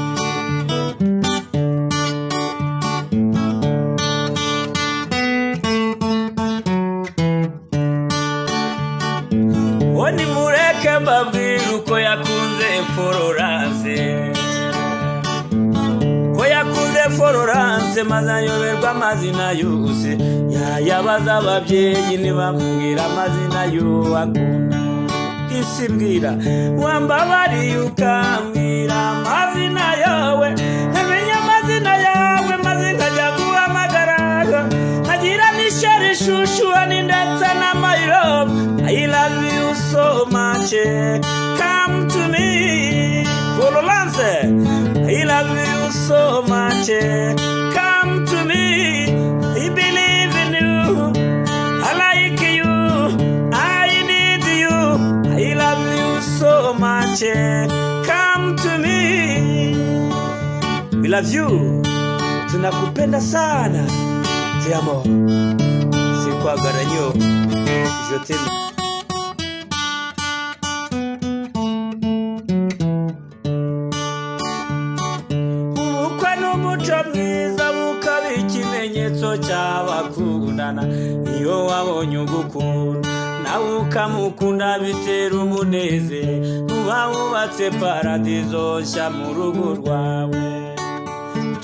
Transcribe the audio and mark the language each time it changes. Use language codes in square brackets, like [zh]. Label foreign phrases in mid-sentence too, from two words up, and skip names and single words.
[rw] Oni mureke mbabwire uko yakunze Florence, ko yakunze Florence maze ayoberwa amazina yose, yayabaza ababyeyi ntibamubwira amazina y'uwakunda. Isi mbwira wambabariye ukambwira amazina yawe, nkamenya amazina yawe maze nkajya guhamagara, nkagira n'ishyari shushuhani ndetse na [en] my love. I love you so much, come to me Florence. I love you so much, come to me. I believe in you, I like you, I need you. I love you so much, come to me. We love you, [sw] tunakupenda sana, [es] te amo, [lg] sikwagara nyo, [fr] je t'aime. [rw] Ubukwe n'umuco mwiza bukaba ikimenyetso cy'abakundana. Iyo wabonye ugukunda nawe ukamukunda bitera umunezero, uba wubatse paradizo nshya mu rugo rwawe.